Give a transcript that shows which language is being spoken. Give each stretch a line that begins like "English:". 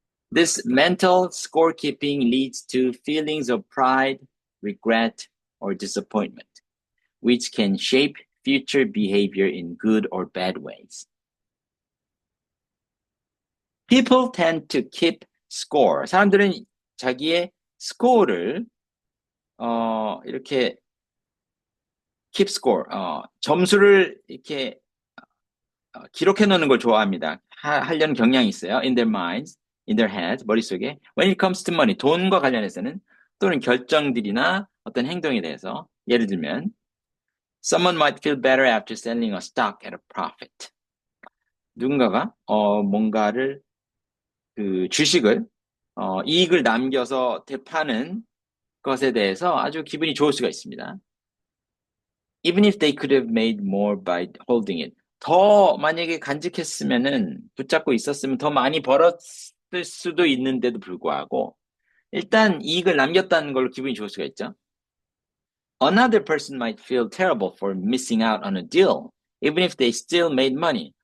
English: This mental scorekeeping leads to feelings of pride, regret, or disappointment, which can shape future behavior in good or bad ways. People tend to keep score.
Korean: 사람들은 자기의 스코어를 이렇게
English: keep score,
Korean: 점수를 이렇게 기록해 놓는 걸 좋아합니다. 하려는 경향이 있어요.
English: In their minds, in their heads,
Korean: 머릿속에.
English: When it comes to money,
Korean: 돈과 관련해서는 또는 결정들이나 어떤 행동에 대해서 예를 들면
English: Someone might feel better after selling a stock at a profit.
Korean: 누군가가 뭔가를 주식을 이익을 남겨서 되파는 것에 대해서 아주 기분이 좋을 수가 있습니다.
English: Even if they could have made more by holding it.
Korean: 더 만약에 간직했으면은 붙잡고 있었으면 더 많이 벌었을 수도 있는데도 불구하고 일단 이익을 남겼다는 걸로 기분이 좋을 수가 있죠.
English: Another person might feel terrible for missing out on a deal, even if they still made money.